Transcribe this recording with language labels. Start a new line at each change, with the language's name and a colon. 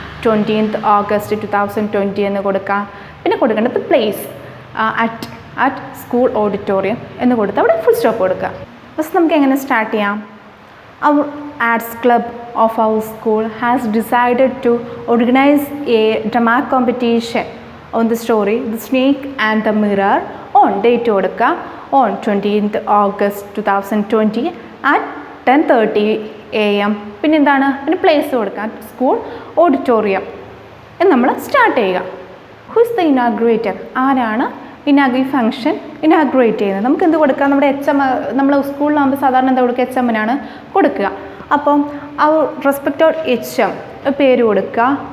Malayalam: 20th August 2020 എന്ന് കൊടുക്കാം. പിന്നെ കൊടുക്കേണ്ടത് പ്ലേസ് അറ്റ് സ്കൂൾ ഓഡിറ്റോറിയം എന്ന് കൊടുത്ത് അവിടെ ഫുൾ സ്റ്റോപ്പ് കൊടുക്കുക. ഫസ്റ്റ് നമുക്ക് എങ്ങനെ സ്റ്റാർട്ട് ചെയ്യാം?
English: Our arts club of our school has decided to organise a drama competition on the story the snake and the mirror.
Malayalam: On date കൊടുക്കുക.
English: On 20th August 2020 at 10:30 AM.
Malayalam: പിന്നെ എന്താണ്? പിന്നെ place കൊടുക്കുക. School auditorium എന്ന് നമ്മൾ start ചെയ്യുക.
English: Who is the inaugurator?
Malayalam: ആരാണ് ഈ ഫംഗ്ഷൻ ഇനാഗ്രേറ്റ് ചെയ്യുന്നത്? നമുക്ക് എന്ത് കൊടുക്കുക? നമ്മുടെ HM, നമ്മൾ സ്കൂളിലാകുമ്പോൾ സാധാരണ എന്താ കൊടുക്കുക? HMനാണ് കൊടുക്കുക. അപ്പം ആ റെസ്പെക്റ്റഡ് HM പേര് കൊടുക്കുക.